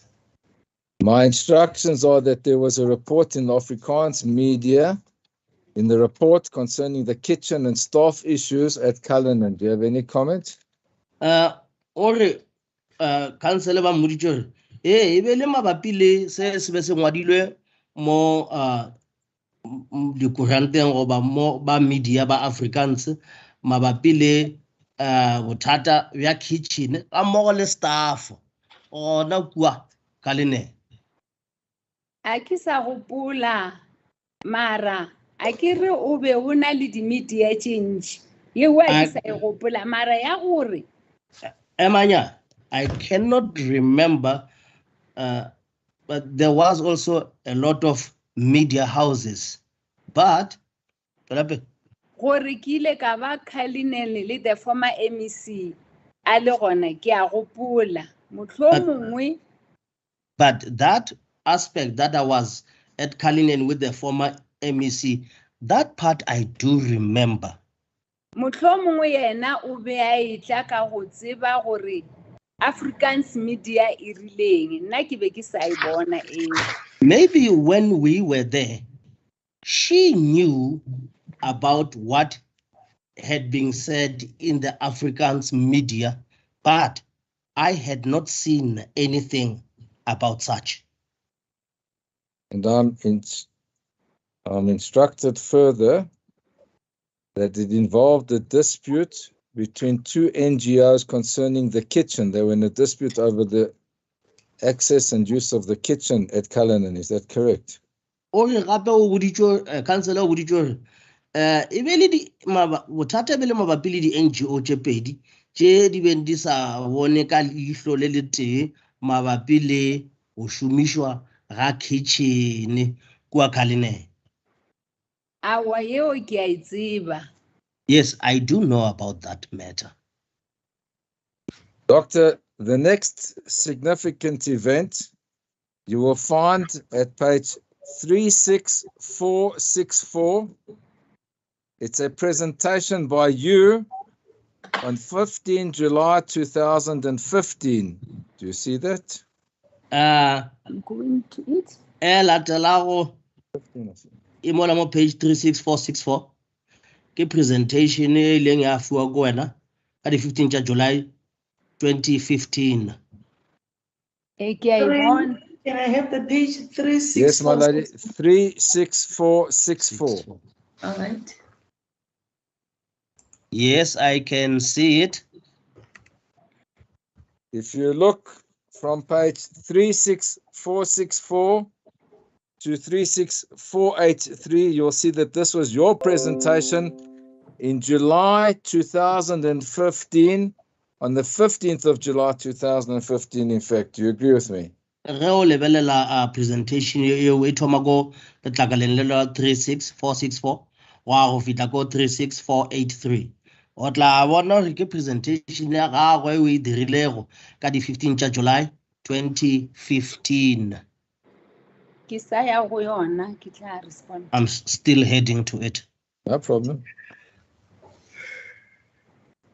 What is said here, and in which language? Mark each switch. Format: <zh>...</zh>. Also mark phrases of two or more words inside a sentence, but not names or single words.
<en>My instructions are that there was a report in the Afrikaans media in the report concerning the kitchen and staff issues at Cullinan. Do you have any comment?</en> <nso>Councillor ba moditse e be le mabapi le se se be se ngwadilwe mo dikuranteng goba mo ba media ba Afrikaans mabapi le bothata bja kitchen ga mmogo le staff gona kua Cullinan. A ke sa gopola mara a ke re o be o na le di-media tše ntši yeo a ke sa e gopola mara ya gore Emanya,</nso> <en>I cannot remember, but there was also a lot of media houses. But</en> <nso>gore ke ile ka ba Cullinan le</nso> <en>the former MEC</en> <nso>a le gona ke a gopola mohlomongwe.</nso> <en>But that aspect that I was at Cullinan with the former MEC, that part I do remember.</en> <nso>Mohlomongwe yena o be a etla ka go tseba gore Afrikaans media e rileng nna ke be ke sa e bona eo.</nso> <en>Maybe when we were there, she knew about what had been said in the Afrikaans media, but I had not seen anything about such. And I'm instructed further that it involved a dispute between two NGOs concerning the kitchen. They were in a dispute over the access and use of the kitchen at Cullinan. Is that correct?</en> <nso>Councillor o boditse e be le bothata be le mabapi le di-NGO tše pedi tše di beng di sa bone ka leihlo le le tee mabapi le go šomišwa ga kitchen kua Cullinan. Awa yeo ke a e tseba.</nso> <en>Yes, I do know about that matter. Doctor, the next significant event you will find at page 36464. It's a presentation by you on 15 July 2015. Do you see that? I'm going to it.</en> <nso>Latelago e mola mo page 36464 ke presentation e leng ya fiwa go wena ka di 15 tša July 2015.</nso> <en>Can I have the page 364? Yes, my lady. 36464. All right. Yes, I can see it. If you look from page 36464 to 36483, you'll see that this was your presentation in July 2015, on the 15th of July 2015, in fact. Do you agree with me?</en> <nso>Ge o lebelela presentation eo e thoma go letlakaleng le la 36464 wa go fitla ko 36483 o tla bona gore ke presentation ya gagwe o e dirilego ka di 15 tša July 2015. Ke sa ya go yona ke tla respond.</nso> <en>I'm still heading to it. No problem.</en>